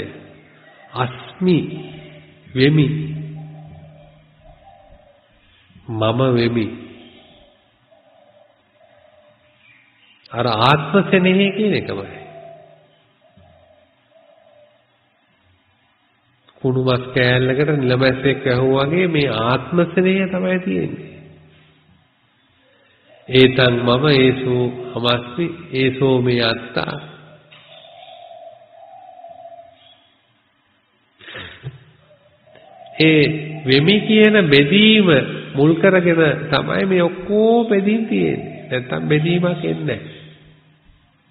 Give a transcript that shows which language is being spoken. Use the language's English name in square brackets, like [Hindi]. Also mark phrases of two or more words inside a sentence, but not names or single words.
[Sinhala] අස්මි වෙමි. මම වෙමි. අර ආත්ම සෙනෙහි කියන එකමයි. කුණු මස් කෑල්ලකට නිලමැස්සෙක් වැහුවා වගේ මේ ආත්ම සෙනෙහය තමයි තියෙන්නේ. [Pali] ඒතං මම ඒසෝ අමස්මි ඒසෝ මේ අත්තා. [Sinhala] ඒ වෙමි කියන බෙදීම මුල් කරගෙන තමයි මේ ඔක්කොම බෙදීම් තියෙන්නේ. නැත්තම් බෙදීමක් එන්නේ නැහැ.